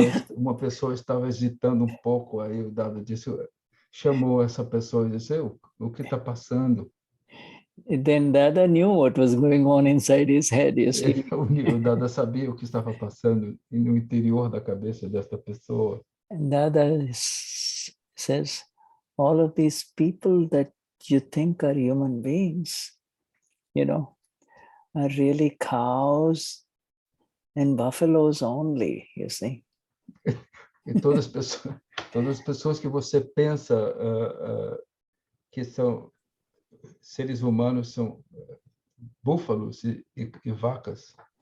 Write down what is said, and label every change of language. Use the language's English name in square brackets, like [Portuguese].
[Portuguese] Uma pessoa estava hesitando um pouco, aí o Dada chamou essa pessoa e disse, o que está passando? [English] Then Dada knew what was going on inside his head, you see. [Portuguese] O Dada sabia o que estava passando no interior da cabeça desta pessoa. [English] And Dada says, all of these people that you think are human beings, you know, are really cows and buffaloes only, you see. [Portuguese] E todas as pessoas que você pensa que são seres humanos são búfalos e vacas.